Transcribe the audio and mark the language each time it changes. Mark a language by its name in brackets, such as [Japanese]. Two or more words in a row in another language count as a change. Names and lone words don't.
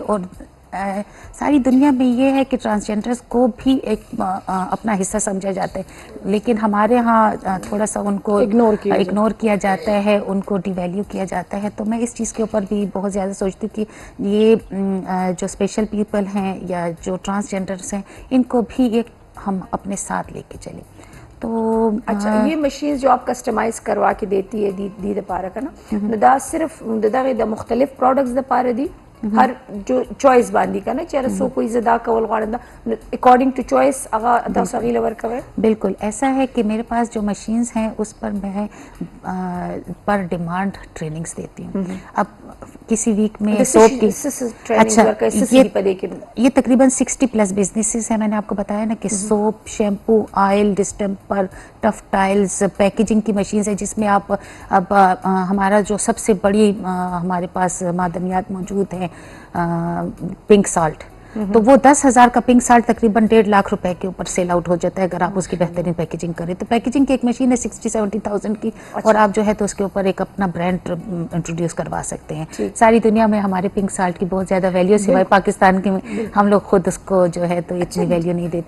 [Urdu] اور ساری دنیا میں یہ ہے کہ ٹرانسجینڈرز کو بھی ایک اپنا حصہ سمجھا جاتا ہے, لیکن ہمارے ہاں تھوڑا سا ان کو اگنور کیا جاتا ہے, ان کو ڈی ویلیو کیا جاتا ہے. تو میں اس چیز کے اوپر بھی بہت زیادہ سوچتی ہوں کہ یہ جو [English] special people [Urdu] ہیں یا جو ٹرانسجینڈرز ہیں ان کو بھی ایک ہم اپنے ساتھ لے کے چلیں. تو اچھا, یہ مشینز جو آپ کسٹمائز کروا کے دیتی ہے [Pashto] دی د پاره کنه دا صرف دغه د مختلف پروډکټس د پاره دي, ہر جو چوائس باندې کنه چیرې سو کوئی زدا کول غواړم [English] according to choice [Pashto] هغه تاسو غیله ورکوي. [Urdu] بالکل ایسا ہے کہ میرے پاس جو مشینز ہیں اس پر میں پر [English] demand trainings [Urdu] دیتی ہوں. اب کسی ویک میں سوپ کی یہ تقریباً 60+ بزنسز ہیں. میں نے آپ کو بتایا نا کہ سوپ, شیمپو, آئل, ڈسٹمپر, [English] tuff tiles, [Urdu] پیکیجنگ کی مشینز ہیں جس میں آپ اب ہمارا جو سب سے بڑی ہمارے پاس معدنیات موجود ہیں [English] pink salt, [Urdu] تو وہ 10,000 کا [English] pink salt [Urdu] تقریباً 1.5 لاکھ روپے کے اوپر [English] sell out [Urdu] ہو جاتا ہے اگر آپ اس کی بہترین پیکیجنگ کریں. تو پیکیجنگ کی ایک مشین ہے 60-70,000 کی، اور آپ جو ہے تو اس کے اوپر ایک اپنا [English] brand introduce [Urdu] کروا سکتے ہیں. ساری دنیا میں ہمارے [English] pink salt [Urdu] کی بہت زیادہ ویلیو، سوائے پاکستان کے ہم لوگ خود اس کو جو ہے تو اتنی ویلیو نہیں دیتے.